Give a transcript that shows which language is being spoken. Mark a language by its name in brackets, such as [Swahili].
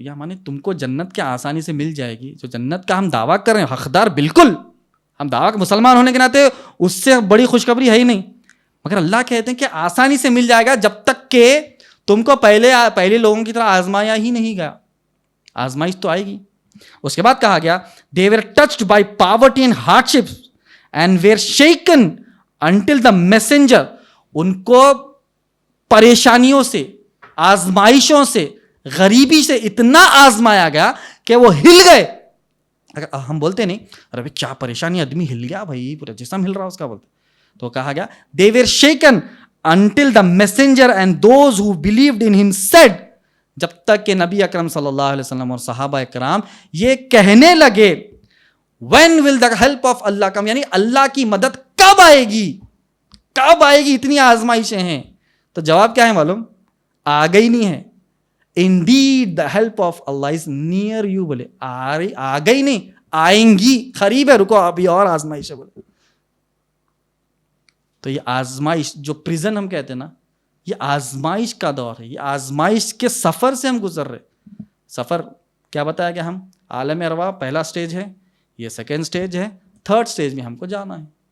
[Urdu] یا مانے تم کو جنت کیا آسانی سے مل جائے گی؟ جو جنت کا ہم دعویٰ کر رہے ہیں حقدار بالکل, ہم دعویٰ مسلمان ہونے کے ناطے اس سے بڑی خوشخبری ہے ہی نہیں, مگر اللہ کہتے ہیں کہ آسانی سے مل جائے گا جب تک کہ تم کو پہلے لوگوں کی طرح آزمایا ہی نہیں گیا. آزمائش تو آئے گی. اس کے بعد کہا گیا [English] they were touched by poverty and hardships and were shaken until the messenger. [Urdu] ان کو پریشانیوں سے, آزمائشوں سے, غریبی سے اتنا آزمایا گیا کہ وہ ہل گئے. اگر ہم بولتے نہیں ارے بھائی کیا پریشانی, آدمی ہل گیا بھائی, پورا جسم ہل رہا اس کا, بولتے تو کہا گیا [English] they were shaken until the messenger and those who believed in him said. [Urdu] جب تک کہ نبی اکرم صلی اللہ علیہ وسلم اور صحابہ اکرام یہ کہنے لگے [English] when will the help of Allah come, [Urdu] یعنی اللہ کی مدد کب آئے گی, کب آئے گی, اتنی آزمائشیں ہیں. تو جواب کیا ہے معلوم, آ گئی نہیں ہے. [English] indeed the help of Allah is near you. [Urdu] بولے آ گئی نہیں, آئیں گی, قریب ہے, رکو ابھی اور آزمائش ہے. بولے تو یہ آزمائش جو پریزن ہم کہتے ہیں نا, یہ آزمائش کا دور ہے, یہ آزمائش کے سفر سے ہم گزر رہے. سفر کیا بتایا کہ ہم عالم ارواح پہلا سٹیج ہے, یہ سیکنڈ سٹیج ہے, تھرڈ سٹیج میں ہم کو جانا ہے.